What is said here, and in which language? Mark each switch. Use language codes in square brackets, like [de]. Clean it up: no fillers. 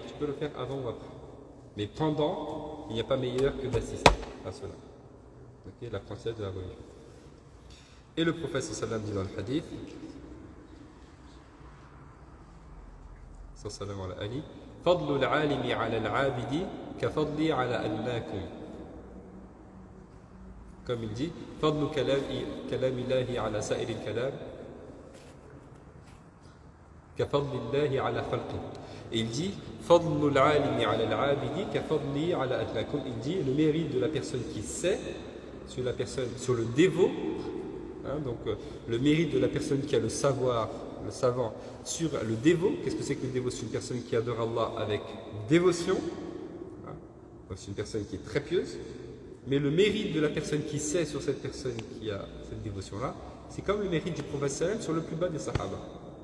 [fr] Tu peux le faire avant ou après. Mais pendant, il n'y a pas meilleur que d'assister à cela. Okay, l'apprentissage de la religion. Et le prophète sallallahu dit dans le hadith, sallallahu alayhi wa sallam, [ar] فضل العالم على العابد كفضلي على أدناكم. [fr] Comme il dit, [ar] فضل كلام الله على سائر الكلام كفضل الله على خلقه. [fr] Et il dit, [ar] فضل العالم على العابد كفضلي على أدناكم. [fr] Il dit, le mérite de la personne qui sait sur la personne, sur le dévot, hein, donc le mérite de la personne qui a le savoir, le savant, sur le dévot. Qu'est-ce que c'est que le dévot? C'est une personne qui adore Allah avec dévotion, hein, c'est une personne qui est très pieuse, mais le mérite de la personne qui sait sur cette personne qui a cette dévotion-là, c'est comme le mérite du prophète sallam sur le plus bas des sahaba.